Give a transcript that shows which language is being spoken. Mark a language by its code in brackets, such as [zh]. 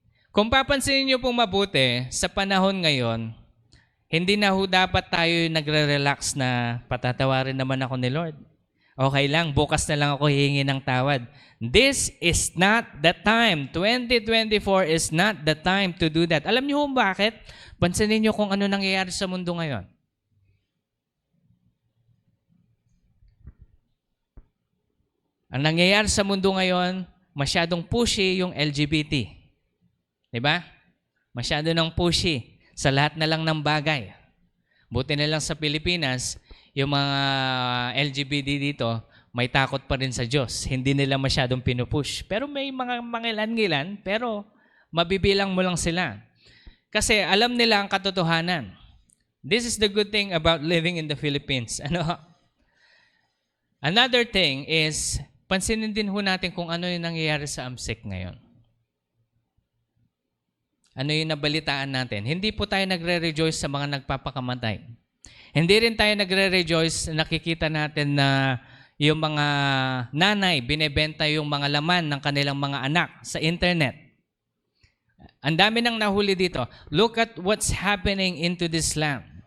[tl] Kung papansinin niyo pong mabuti, sa panahon ngayon, hindi na ho dapat tayo nagre-relax na patatawarin naman ako ni Lord. Okay lang, bukas na lang ako hihingi ng tawad. [en] This is not the time. 2024 is not the time to do that. [tl] Alam niyo kung bakit? Pansinin niyo kung ano nangyayari sa mundo ngayon. Ang nangyayari sa mundo ngayon, masyadong pushy yung LGBT. Diba? Masyado nang pushy sa lahat na lang ng bagay. Buti na lang sa Pilipinas, yung mga LGBT dito, may takot pa rin sa Diyos. Hindi nila masyadong pinupush. Pero may mga mangilan-ngilan, pero mabibilang mo lang sila. Kasi alam nila ang katotohanan. [en] This is the good thing about living in the Philippines. Another thing is, [tl] pansinin din ho natin kung ano yung nangyayari sa AMSEC ngayon. Ano yung nabalitaan natin? Hindi po tayo nagre-rejoice sa mga nagpapakamatay. Hindi rin tayo nagre-rejoice, nakikita natin na yung mga nanay, binebenta yung mga laman ng kanilang mga anak sa internet. Ang dami nang nahuli dito. [en] Look at what's happening into this land.